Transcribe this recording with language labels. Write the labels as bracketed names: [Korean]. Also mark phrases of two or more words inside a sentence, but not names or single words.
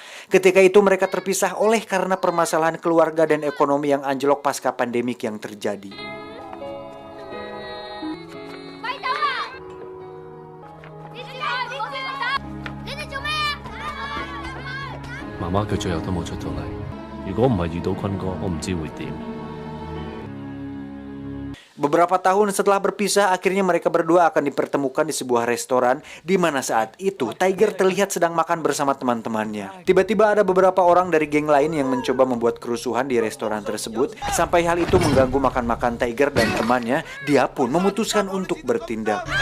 [Indonesian] Ketika itu mereka terpisah oleh karena permasalahan keluarga dan ekonomi yang anjlok pasca pandemik yang terjadi. [Cantonese] Mama 佢最後都冇出到嚟。如果唔係遇到坤哥，我唔知會點。 [Indonesian] Beberapa tahun setelah berpisah, akhirnya mereka berdua akan dipertemukan di sebuah restoran, di mana saat itu Tiger terlihat sedang makan bersama teman-temannya. Tiba-tiba ada beberapa orang dari geng lain yang mencoba membuat kerusuhan di restoran tersebut. Sampai hal itu mengganggu makan-makan Tiger dan temannya, dia pun memutuskan untuk bertindak.